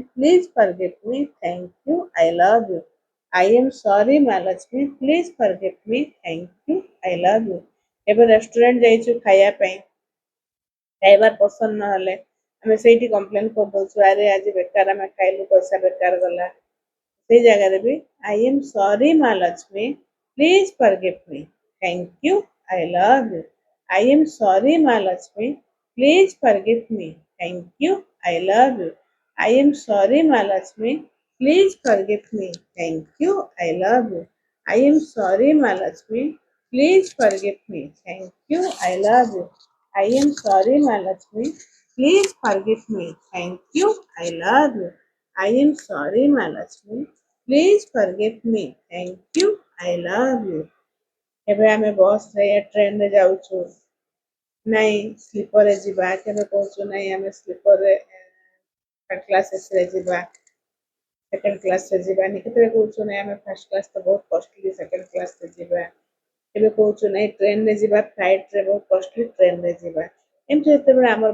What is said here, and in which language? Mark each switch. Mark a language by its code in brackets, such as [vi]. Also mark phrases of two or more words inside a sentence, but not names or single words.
[en] Please forgive me. Thank you. I love you. I am sorry, Mahalakshmi. Please forgive me. Thank you. I love you. [or] ଏବେ ରେଷ୍ଟୁରାଣ୍ଟ ଯାଇଛୁ ଖାଇବା ପାଇଁ ଖାଇବା ପସନ୍ଦ ନହେଲେ ଆମେ ସେଇଠି କମ୍ପ୍ଲେନ୍ କରିଦଉଛୁ ଆରେ ଆଜି ବେକାର ଆମେ ଖାଇଲୁ ପଇସା ବେକାର ଗଲା ସେଇ ଜାଗାରେ [en] ବି I am sorry Mahalakshmi please forgive me thank you I love you I am sorry Mahalakshmi please forgive me thank you I love you I am sorry Mahalakshmi please forgive me thank you I love you I am sorry Mahalakshmi please forgive me thank you I love you I am sorry Mahalakshmi please forgive me thank you I love you I am sorry Mahalakshmi Please forgive me. Thank you. I love you. [or] ଏବେ ଆମେ ବସ୍ ରେ ଟ୍ରେନରେ ଯାଉଛୁ ନାଇଁ ସ୍ଲିପରରେ ଯିବା କେବେ କହୁଛୁ ନାଇଁ ଆମେ ସ୍ଲିପରରେ [en] third class AC [or] ଯିବା [en] second class [or] ଯିବାନି କେତେବେଳେ କହୁଛୁ ନାଇଁ ଆମେ ଫାର୍ଷ୍ଟ କ୍ଲାସ୍ ତ ବହୁତ କଷ୍ଟଲି [en] second class [or] ଯିବା ଏବେ କହୁଛୁ ନାଇଁ ଟ୍ରେନରେ ଯିବା ଫ୍ଲାଇଟ୍ରେ ବହୁତ କଷ୍ଟଲି ଟ୍ରେନରେ ଯିବା ଏମିତି ଯେତେବେଳେ ଆମର